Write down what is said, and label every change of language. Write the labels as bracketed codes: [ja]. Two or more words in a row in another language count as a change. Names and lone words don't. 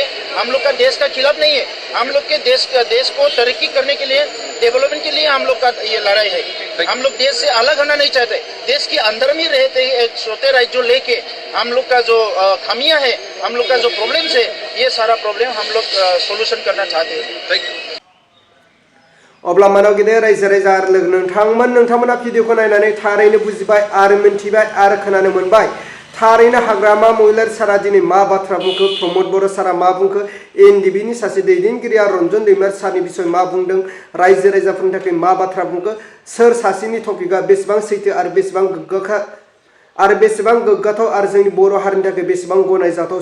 [hi] हम लोग का देश का खिलाफ नहीं है, हम लोग के देश को तरक्की करने के लिए, डेवलपमेंट के लिए हम लोग का ये लड़ाई है। हम लोग देश से अलग होना नहीं चाहते, देश के अंदर में रहते एक छोटे राज्यों लेके हम लोग का जो खामियां है, हम लोग का जो प्रॉब्लम्स है, ये सारा प्रॉब्लम हम लोग सोल्यूशन करना चाहते हैं। [brx] अब्ला मानाव गिदिर रायजो राजा आरो लोगो नोंथांमोना भिडिअखौ नायनानै थारैनो बुजिबाय आरो मिन्थिबाय आरो खोनानो मोनबाय। थारैनो हाग्रामा महिलार सारा दिनै मा बाथ्रा बुंखो, प्रमद बर' सारा मा बुंखो, एनडिबि नि सासे दैदेनगिरिया रन्जन दैमारी सारनि बिसय मा बुंदों, रायजो राजाफोरनि थाखाय मा बाथ्रा बुंखो, सोर सासेनि टपिकआ बेसेबां सैथो आरो बेसेबां गोग्गाथाव आरो जोंनि बर' हारिनि थाखाय बेसेबां गनायजाथाव।